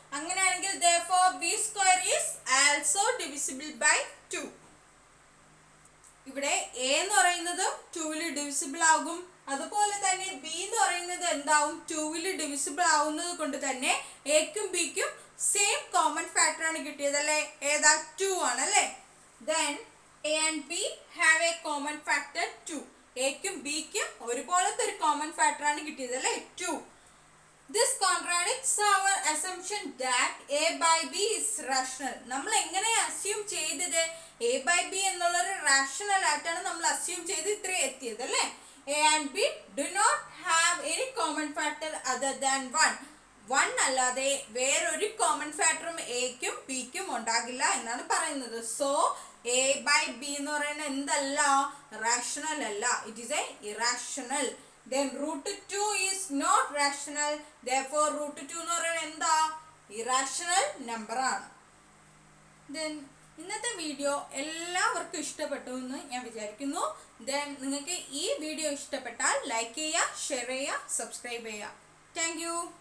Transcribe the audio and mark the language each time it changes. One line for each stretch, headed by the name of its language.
English: അങ്ങനെയാണെങ്കിൽ therefore b square is also divisible by 2.
Malayalam: ഇവിടെ a എന്ന് പറയുന്നതും 2ൽ ഡിവിസിബിൾ ആകും. അതുപോലെ തന്നെ b എന്ന് പറയുന്നത് എന്താവും, 2ൽ ഡിവിസിബിൾ ആവുന്നത് കൊണ്ട് തന്നെ എക്കും ബിക്കും സെയിം കോമൺ ഫാക്ടർ ആണ് കിട്ടിയത് അല്ലേ. ഏതാ, 2 ആണ് അല്ലേ.
English: Then a and b have a common factor 2.
Malayalam: എക്കും ബിക്കും ഒരുപോലത്തെ ഒരു കോമൺ ഫാക്ടർ ആണ് കിട്ടിയത് അല്ലേ, 2.
English: This contradicts our assumption that a by b is rational.
Malayalam: നമ്മൾ എങ്ങനെ അസ്യൂം ചെയ്തത്, a by b എന്നുള്ളൊരു റാഷണൽ ആയിട്ടാണ് നമ്മൾ അസ്യൂം ചെയ്ത് ഇത്രയും എത്തിയത് അല്ലേ.
English: a and b do not have any common factor other than 1.
Malayalam: 1 അല്ലാതെ വേറൊരു കോമൺ ഫാക്ടറും എക്കും ബിക്കും ഉണ്ടാകില്ല എന്നാണ് പറയുന്നത്. സോ a by b എന്ന് പറയുന്നത് എന്തല്ല, റാഷണൽ അല്ല,
English: It is a irrational. Then root 2 is not rational. Therefore root 2
Malayalam: എന്ന് പറയുന്നത് എന്താ, ഇറാഷണൽ നമ്പർ ആണ്. ദെൻ ഇന്നത്തെ വീഡിയോ എല്ലാവർക്കും ഇഷ്ടപ്പെട്ടു എന്ന് ഞാൻ വിചാരിക്കുന്നു. ദെൻ നിങ്ങൾക്ക് ഈ വീഡിയോ ഇഷ്ടപ്പെട്ടാൽ ലൈക്ക് ചെയ്യുക, ഷെയർ ചെയ്യുക, സബ്സ്ക്രൈബ് ചെയ്യുക. Thank you.